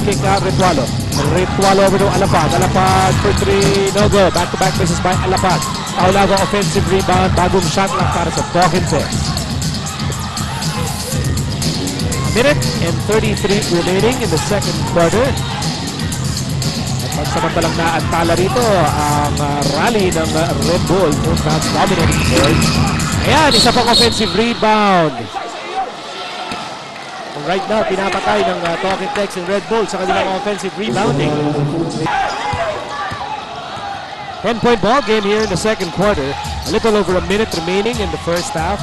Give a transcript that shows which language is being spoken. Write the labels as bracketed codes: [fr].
[en] Kick out Ritualo. Ritualo over to Alapag. Alapag for 3. No go. Back-to-back misses by Alapag. Taulava offensive rebound. [tl] Bagong shot lang para sa [en] pocket text. Minute and 33 remaining in the second quarter. [tl] At pagsamantalang naantala rito ang rally ng Red Bull. [en] Phonepals dominating board. [tl] Ayan, isa pang offensive rebound. [en] Right now, [tl] pinapatay ng Talking Tex and Red Bull sa kanilang offensive rebounding. [en] 10-point ball game here in the second quarter. A little over a minute remaining in the first half.